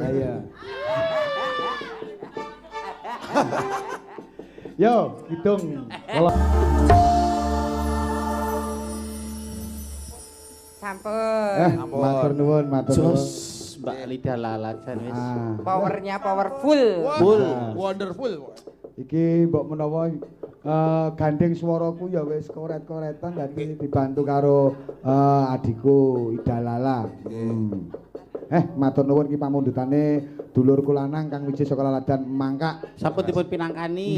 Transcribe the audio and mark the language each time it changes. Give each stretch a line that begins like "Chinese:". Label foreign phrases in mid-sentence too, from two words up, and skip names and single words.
Indonesian: Iya. Yo, hitung. Kalau
Javanese: Sampun. matur nuwun, matur nuwun. Jos, Mbak Lidah lalajan wis.
English: Powernya powerful. Full. Wonderful.
Javanese: Iki mbok menawa gandeng swaraku ya wis koret-koretan dadi dibantu karo adikku Ida Lala. Matur nuwun iki pamundhutane dulurku lanang Kang Wiji saka Laladan Mangkak. Sampun dipun pinangkani